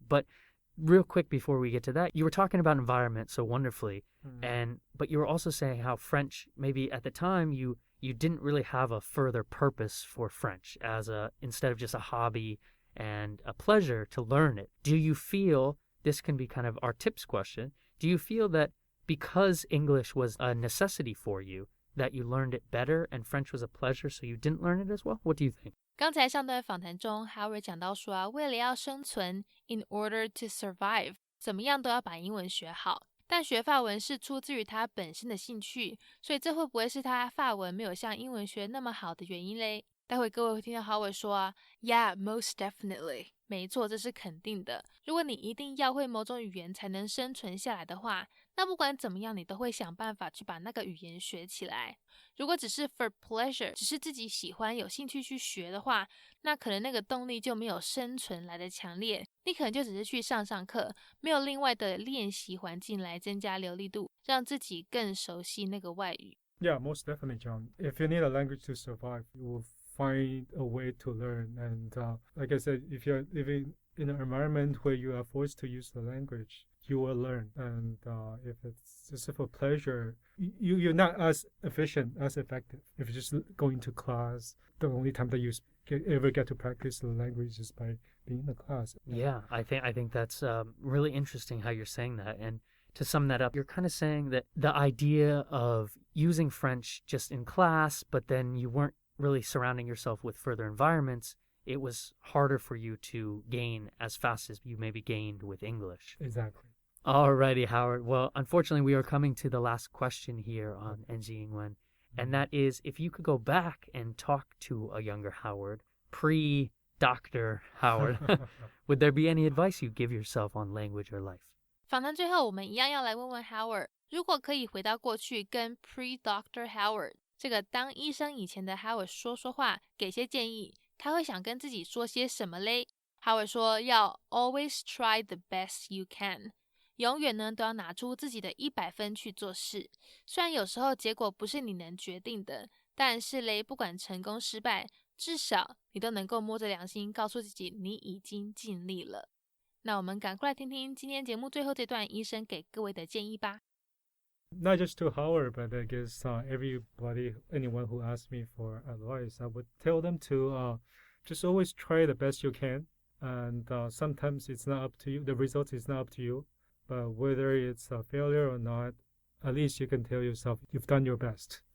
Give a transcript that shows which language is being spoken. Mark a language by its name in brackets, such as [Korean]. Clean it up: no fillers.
[English] But real quick before we get to that, you were talking about environment so wonderfully, but you were also saying how French, maybe at the time you didn't really have a further purpose for French instead of just a hobby and a pleasure to learn it. Do you feel, this can be kind of our tips question, do you feel that because English was a necessity for you, that you learned it better and French was a pleasure, so you didn't learn it as well? What do you think? [Chinese] 刚才上段访谈中 Howard 讲到说为了要生存 [English] in order to survive [Chinese] 怎么样都要把英文学好，但学法文是出自于他本身的兴趣，所以这会不会是他法文没有像英文学那么好的原因嘞？待会各位会听到 Howard 说 [English] Yeah, most definitely. [Chinese] 没错，这是肯定的。如果你一定要会某种语言才能生存下来的话，那不管怎么样，你都会想办法去把那个语言学起来。如果只是 [English] for pleasure， [Chinese] 只是自己喜欢有兴趣去学的话，那可能那个动力就没有生存来的强烈。你可能就只是去上课，没有另外的练习环境来增加流利度，让自己更熟悉那个外语。 [English] Yeah, most definitely, John. If you need a language to survive, you will find a way to learn. And like I said, if you're living in an environment where you are forced to use the language, you will learn. And if it's just for pleasure, you're not as efficient, as effective. If you're just going to class, the only time that you ever get to practice the language is by being in the class. Yeah, I think that's really interesting how you're saying that. And to sum that up, you're kind of saying that the idea of using French just in class, but then you weren't really surrounding yourself with further environments, it was harder for you to gain as fast as you maybe gained with English. Exactly. Alrighty, Howard. Well, unfortunately, we are coming to the last question here on NG Ingwen, and that is, if you could go back and talk to a younger Howard, pre-Dr. Howard, would there be any advice you'd give yourself on language or life? [Chinese] 访谈最后，我们一样要来问问 Howard， 如果可以回到过去跟 pre-Dr. Howard 这个当医生以前的 Howard 说话，给些建议，他会想跟自己说些什么嘞？ Howard 说要 [English] always try the best you can， [Chinese] 永远呢都要拿出自己的100分去做事。虽然有时候结果不是你能决定的，但是嘞，不管成功失败，至少你都能够摸着良心告诉自己你已经尽力了。那我们赶快来听听今天节目最后这段医生给各位的建议吧。 [English] Not just to Howard, but I guess anyone who asks me for advice, I would tell them to just always try the best you can. And sometimes it's not up to you. The result is not up to you. But whether it's a failure or not, at least you can tell yourself you've done your best.